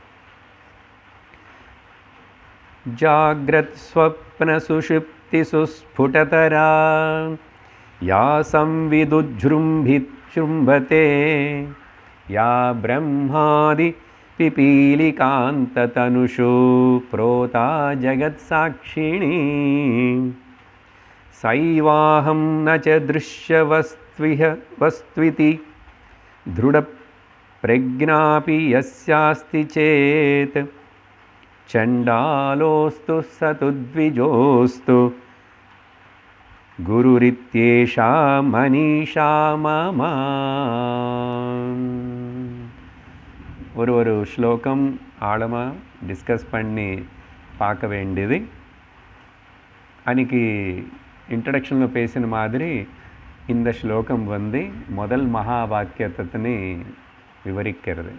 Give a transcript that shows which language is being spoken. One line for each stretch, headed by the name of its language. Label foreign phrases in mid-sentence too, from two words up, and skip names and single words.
Sanskrit: जाग्रत् स्वप्न सुषुप्ति सुस्फुटतरा या संविदुज्जृम्भित्रुम्भते या ब्रह्मादि पिपीलिकान्ततनुषु प्रोता जगत् साक्षिणी सैवाहं न च दृश्यवस्त्विति दृढप्रज्ञापि यस्यास्ति चेत् चण्डालोऽस्तु स तु द्विजोऽस्तु गुरुरित्येषा मनीषा मम.
Tamil: ஒரு ஸ்லோகம் ஆழமாக டிஸ்கஸ் பண்ணி பார்க்க வேண்டியது. அன்றைக்கி இன்ட்ரடக்ஷனில் பேசின மாதிரி இந்த ஸ்லோகம் முதல் மகா வாக்கியத்தினை விவரிக்கிறது.